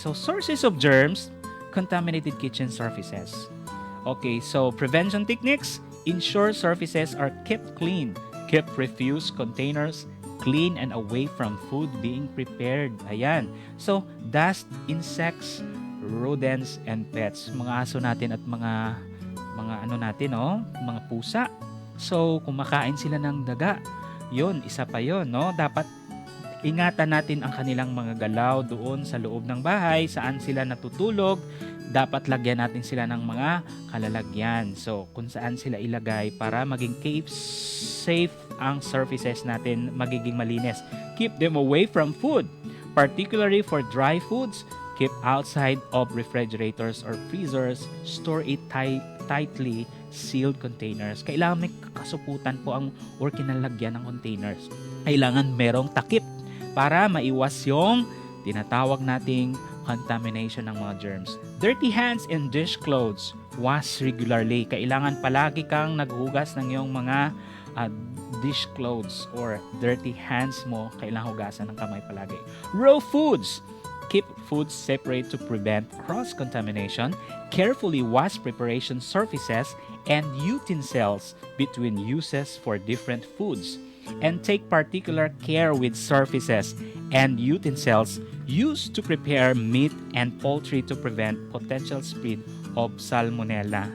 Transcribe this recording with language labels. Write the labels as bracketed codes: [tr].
[en] So, sources of germs, contaminated kitchen surfaces. Okay, so prevention techniques, ensure surfaces are kept clean, keep refuse containers clean and away from food being prepared. Ayan. So, dust, insects, rodents, and pets. [tl] Mga aso natin at mga ano natin, no? Mga pusa. So, kumakain sila ng daga. Yun, isa pa yun, no? Dapat ingatan natin ang kanilang mga galaw doon sa loob ng bahay, saan sila natutulog. Dapat lagyan natin sila ng mga kalalagyan. So, kung saan sila ilagay para maging safe ang surfaces natin, magiging malinis. [en] Keep them away from food, particularly for dry foods. Keep outside of refrigerators or freezers. Store it tightly sealed containers. [tl] Kailangan may kasuputan po ang or kinalagyan ng containers. Kailangan merong takip para maiwas yung tinatawag nating contamination ng mga germs. [en] Dirty hands and dish clothes. Wash regularly. [tl] Kailangan palagi kang naghugas ng iyong mga [en] dish clothes or dirty hands [tl] mo. Kailangan hugasan ng kamay palagi. [en] Raw foods. Keep foods separate to prevent cross-contamination. Carefully wash preparation surfaces and utensils between uses for different foods. And take particular care with surfaces and utensils used to prepare meat and poultry to prevent potential spread of salmonella.